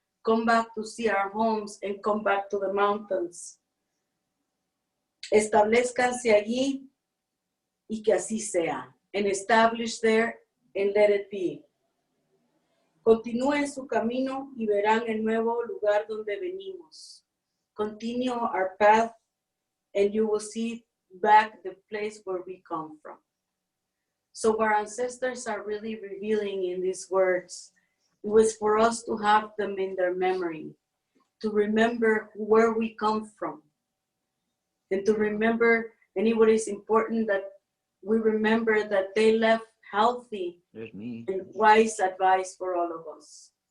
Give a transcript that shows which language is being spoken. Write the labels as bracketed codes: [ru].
[en] Come back to see our homes and come back to the mountains. [es] Establezcanse allí y que así sea. [en] And establish there and let it be. [es] Continúen su camino y verán el nuevo lugar donde venimos. [en] Continue our path and you will see back the place where we come from. So our ancestors are really revealing in these words. It was for us to have them in their memory, to remember where we come from, and to remember, and it is important that we remember that they left healthy and wise advice for all of us.